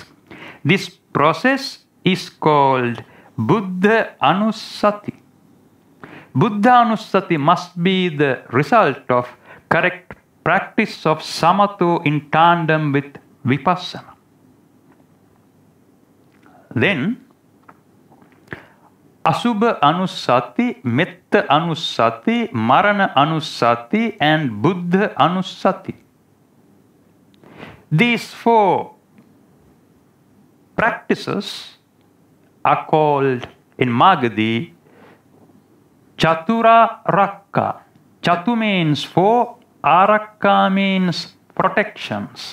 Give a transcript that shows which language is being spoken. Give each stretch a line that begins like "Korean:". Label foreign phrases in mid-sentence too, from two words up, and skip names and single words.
English: This process is called
Pali: Buddha Anussati. Buddha Anussati
English: must be the result of correct practice of samatha in tandem with vipassana. Then
Pali: Asubha Anussati, Metta Anussati, Marana Anussati
English: and
Pali: Buddha Anussati.
English: These four practices are called in Magadhi
Pali: Chatura Rakka.
English: Chatu means four, Arakka means protections.